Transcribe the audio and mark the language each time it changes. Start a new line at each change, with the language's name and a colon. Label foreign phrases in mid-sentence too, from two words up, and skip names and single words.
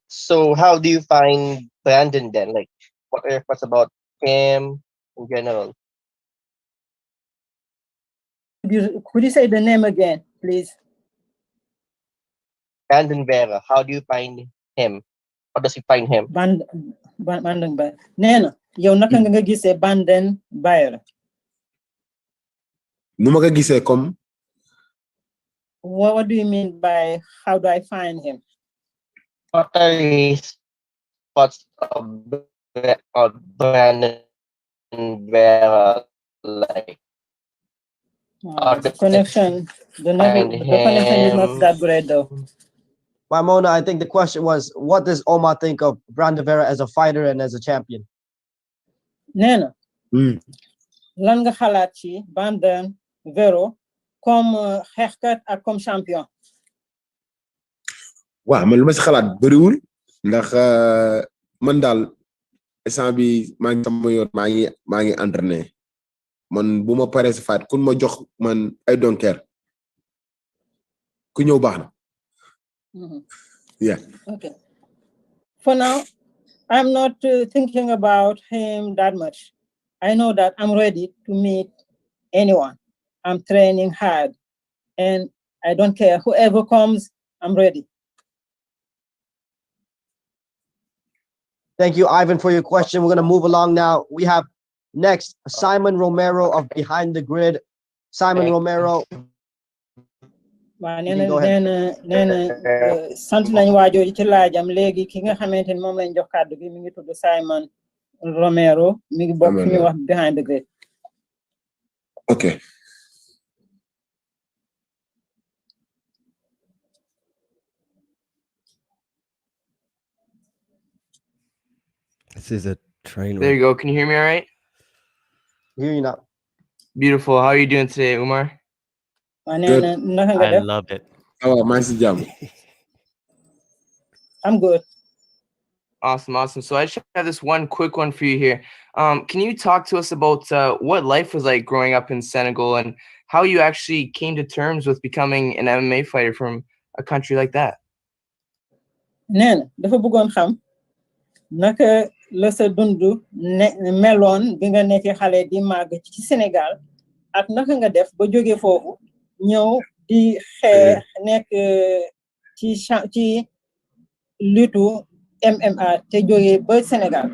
English: So how do you find Brandon then? Like, what are your thoughts about him in general? Could you say the name again, please? Brandon Vera. How do you find him? How does he find him? Brandon Vera.
Wolof: Nena, yow naka nga gisee Brandon Vera? Nu ma ko gisee comme.
English: What do you mean by how do I find him? What are his thoughts of Brandon Vera like? The connection is not that great though. Mona, I think the question was, what does Omar think of Brandon Vera as a fighter and as a champion?
Wolof: Nena, lan nga xalaat ci Brandon Vera comme xeexkat ak comme champion? waaw man lu ma si xalaat bëriwul ndax man daal instant bi maa ngi sama yoon maa ngi entraîné man bu ma paree si fight kun ma jox man
English: I don't care
Wolof: ku ñëw baax na.
English: Yeah. Okay. For now, I'm not thinking about him that much. I know that I'm ready to meet anyone. I'm training hard and I don't care. Whoever comes, I'm ready. Thank you, Ivan, for your question. We're going to move along now. We have next Simon Romero of Behind the Grid. Simon Romero.
Wolof: waaw nee na sant nañu waajooju ci laajam léegi ki nga xamante ni moom lañ jox kàddu gi mi ngi tudd Simon Romero mi ngi bokk fi ñuy wax Behind the Grid.
English: Okay. This is a train. There you go. Can you hear me all right? Hear you now. Beautiful. How are you doing today, Oumar? Good. I love it. Oh, nice job. I'm good. Awesome. So I just have this one quick one for you here. Can you talk to us about what life was like growing up in Senegal and how you actually came to terms with becoming an MMA fighter from a country like that?
Wolof: Neen dafa bëggoon xam naka la sa dundu meloon bi nga nekk xale di màgg ci Sénégal ak naka nga def ba jóge foofu ñëw di xeex nekk ci lutte MMA te jóge ba Sénégal.